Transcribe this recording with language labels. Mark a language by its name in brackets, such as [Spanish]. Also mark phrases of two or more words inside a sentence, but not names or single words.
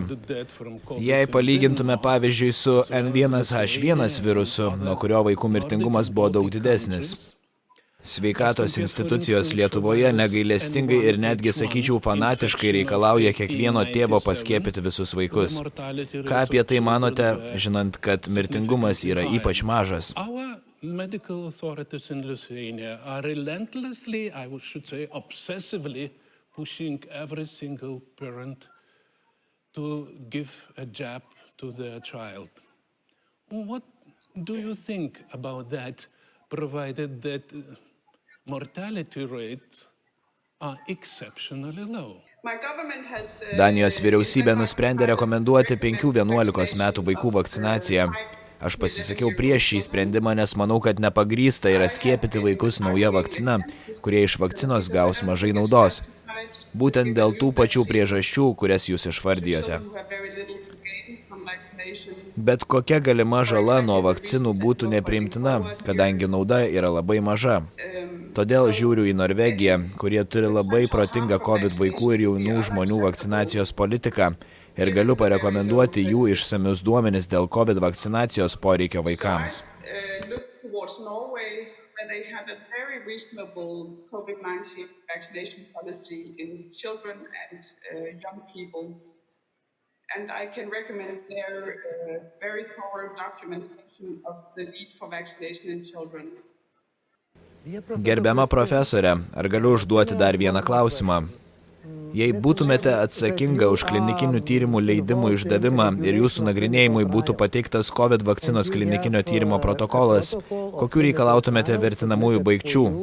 [Lithuanian] Jei palygintume pavyzdžiui su N1H1 virusu, nuo kurio vaikų mirtingumas buvo daug didesnis. Sveikatos institucijos Lietuvoje negailestingai ir netgi, sakyčiau, fanatiškai reikalauja kiekvieno tėvo paskiepyti visus vaikus. Ką apie tai manote, žinant, kad mirtingumas yra ypač mažas? [English] Medical authorities in Lithuania are relentlessly, I should say, obsessively pushing every single parent to give a jab to their child. What do you think about that, provided that mortality rates are exceptionally low? [Lithuanian] Danijos vyriausybė nusprendė rekomenduoti 5-11 metų vaikų vakcinaciją. Aš pasisakiau prieš šį sprendimą, nes manau, kad nepagrįsta yra skiepyti vaikus nauja vakcina, kurie iš vakcinos gaus mažai naudos. Būtent dėl tų pačių priežasčių, kurias jūs išvardijote. Bet kokia galima žala nuo vakcinų būtų nepriimtina, kadangi nauda yra labai maža. Todėl žiūriu į Norvegiją, kurie turi labai protingą COVID vaikų ir jaunų žmonių vakcinacijos politiką ir galiu parekomenduoti jų išsamius duomenis dėl COVID vakcinacijos poreikio vaikams. [English] And I can recommend their very thorough documentation of the need for vaccination in children. [Lithuanian] Gerbiama profesorė, ar galiu užduoti dar vieną klausimą? Jei būtumėte atsakinga už klinikinių tyrimų leidimų išdavimą ir jūsų nagrinėjimui būtų pateiktas COVID vakcinos klinikinio tyrimo protokolas, kokiu reikalautumėte vertinamųjų baigčių?